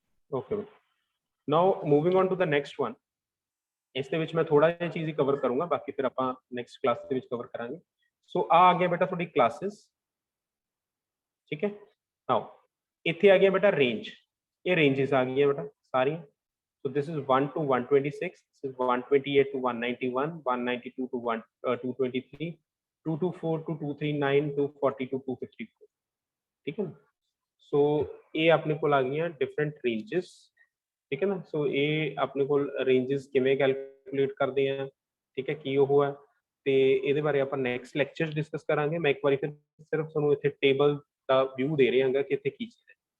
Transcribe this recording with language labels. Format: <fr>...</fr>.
<en>Okay, now moving on to the next one.</en> <pa>ਇਸ ਦੇ ਵਿੱਚ ਮੈਂ ਥੋੜਾ ਜਿਹਾ ਚੀਜ਼ ਹੀ ਕਵਰ ਕਰੂੰਗਾ, ਬਾਕੀ ਫਿਰ ਆਪਾਂ ਨੈਕਸਟ ਕਲਾਸ ਦੇ ਵਿੱਚ ਕਵਰ ਕਰਾਂਗੇ। ਸੋ ਆ ਗਿਆ ਬੇਟਾ ਤੁਹਾਡੀ ਕਲਾਸਿਸ, ਠੀਕ ਹੈ। ਨਾਓ ਇੱਥੇ ਆ ਗਿਆ ਬੇਟਾ ਰੇਂਜ, ਇਹ ਰੇਂਜਸ ਆ ਗਈਆਂ ਬੇਟਾ ਸਾਰੀਆਂ।</pa> <en>so this is 1 to 126, this is 128 to 191, 192 to 223, 224 to 239, 240 to 254,</en> <pa>ਠੀਕ ਹੈ ਨਾ। ਸੋ ਇਹ ਆਪਣੇ ਕੋਲ ਆ ਗਈਆਂ ਡਿਫਰੈਂਟ ਰੇਂਜਸ, ਠੀਕ ਹੈ ਨਾ। ਸੋ ਇਹ ਆਪਣੇ ਕੋਲ ਰੇਂਜਸ ਕਿਵੇਂ ਕੈਲਕੂਲੇਟ ਕਰਦੇ ਆ, ਠੀਕ ਹੈ, ਕੀ ਉਹ ਹੈ, ਤੇ ਇਹਦੇ ਬਾਰੇ ਆਪਾਂ ਨੈਕਸਟ ਲੈਕਚਰ ਡਿਸਕਸ ਕਰਾਂਗੇ। ਮੈਂ ਇੱਕ ਵਾਰੀ ਫਿਰ ਸਿਰਫ ਤੁਹਾਨੂੰ ਇੱਥੇ ਟੇਬਲ ਦਾ ਵਿਊ ਦੇ ਰਿਹਾ ਹਾਂ ਕਿ ਇੱਥੇ ਕੀ ਚੀਜ਼ ਹੈ।</pa>